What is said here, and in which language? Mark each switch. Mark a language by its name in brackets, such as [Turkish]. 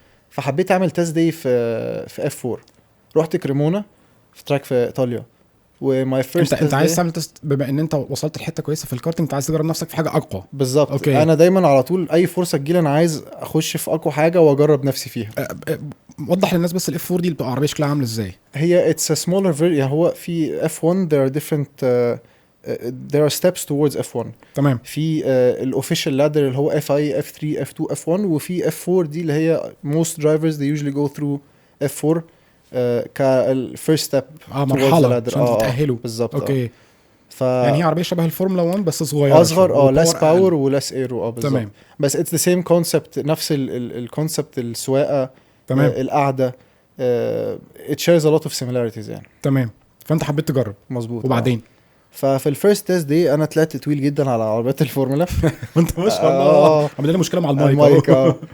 [Arabic] فحبيت اعمل تيست داي في F4. رحت كريمونا في تراك في ايطاليا، وماي فيرست انت عايز تعمل تيست بما ان انت وصلت لحته كويسه في الكارتنج، انت عايز تجرب نفسك في حاجه اقوى. بالظبط. أوكي. انا دايما على طول اي فرصه تجيلي انا عايز اخش في اقوى حاجه واجرب نفسي فيها. وضح للناس بس الاف 4 دي بتبقى عربيه شكلها عامل ازاي؟ [English] هي it's a smaller [Arabic] يعني هو في [English] F1 there are different there are steps towards F1. [Arabic] تمام. في الاوفيشال لادر اللي هو FI F3 F2 F1، وفي F4 دي اللي هي [English] most drivers they usually go through F4 [Arabic] كالفيرست ستيب مرحله عشان تتاهلوا. بالظبط. اوكي. يعني هي عربيه شبه الفورمولا 1 بس صغيره، اصغر [English] less power و less aero. [Arabic] بالظبط. تمام. بس [English] it's the same concept، [Arabic] نفس الكونسبت، السواقه. تمام. القعده [English] it shares a lot of similarities يعني. [Arabic] تمام. فانت حبيت تجرب. مظبوط. وبعدين ففي الفيرست تيست دي انا طلعت طويل جدا على عربيات الفورمولا. وانت ما شاء الله عمل لنا مشكله مع المايك.